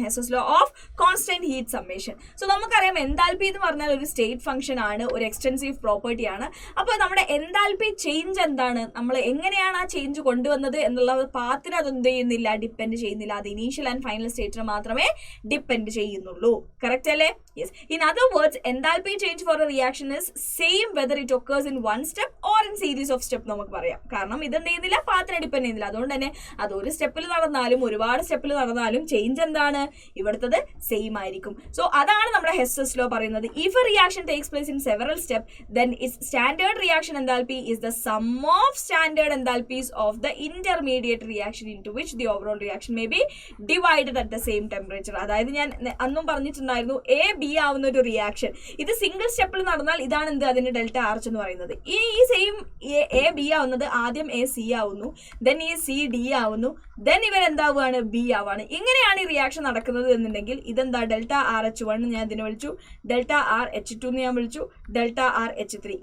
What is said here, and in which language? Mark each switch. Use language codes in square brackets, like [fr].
[ml] ഹെസ്സസ് law of constant heat summation. So നമുക്കറിയാം enthalpy എന്ന് പറഞ്ഞാൽ ഒരു സ്റ്റേറ്റ് ഫംഗ്ഷൻ ആണ്, ഒരു എക്സ്റ്റെൻസീവ് പ്രോപ്പർട്ടി ആണ്. അപ്പോൾ നമ്മുടെ എൻതാൽപ്പി ചേഞ്ച് എന്താണ്? നമ്മൾ എങ്ങനെയാണ് ആ ചേഞ്ച് കൊണ്ടുവന്നത് എന്നുള്ള പാത്തിന് അതെന്ത് ചെയ്യുന്നില്ല? ഡിപ്പെൻഡ് ചെയ്യുന്നില്ല. അത് ഇനീഷ്യൽ ആൻഡ് ഫൈനൽ സ്റ്റേറ്റിന് മാത്രമേ ഡിപ്പെൻഡ് ചെയ്യുന്നുള്ളൂ. കറക്റ്റ് അല്ലേ? Yes. [en] in other words enthalpy change for a reaction is same whether it occurs in one step or in series of step [ml] നമുക്ക് പറയാം. കാരണം ഇതെന്ത് ചെയ്യുന്നില്ല? പാത്തിനെ ഡിപ്പെൻഡ് ചെയ്യുന്നില്ല. അതുകൊണ്ട് തന്നെ അത് ഒരു സ്റ്റെപ്പിൽ നടന്നാലും ഒരുപാട് സ്റ്റെപ്പിൽ നടന്നാലും ചേഞ്ച് എന്താണ്? ഇവിടുത്തത് സെയിം ആയിരിക്കും. സോ അതാണ് നമ്മുടെ ഹെസ്സസ് ലോ പറയുന്നത്. [en] If a reaction takes place in several steps, then its standard reaction enthalpy is the sum of standard enthalpies of the intermediate reaction into which the overall reaction may be divided at the same temperature. [ml] അതായത് ഞാൻ അന്നും പറഞ്ഞിട്ടുണ്ടായിരുന്നു A B ആവുന്ന ഒരു reaction ഇത് single step സ്റ്റെപ്പിൽ നടന്നാൽ ഇതാണ് എന്ത് അതിന്റെ ഡെൽറ്റ ആർച്ച് എന്ന് പറയുന്നത്. ഈ സെയിം എ ബി ആവുന്നത് ആദ്യം എ സി ആവുന്നു, ദെൻ ഈ സി ഡി ആവുന്നു, ദെൻ ഇവർ എന്താവുകയാണ് ബി ആവാണ്. ഇങ്ങനെയാണ് ഈ റിയാക്ഷൻ നടക്കുന്നത് എന്നുണ്ടെങ്കിൽ ഇതെന്താ ഡെൽറ്റ ആർ എച്ച് 1 ഞാൻ ഇതിനെ വിളിച്ചു, ഡെൽറ്റ ആർ എച്ച് 2 എന്ന് ഞാൻ വിളിച്ചു, ഡെൽറ്റ ആർ എച്ച് 3.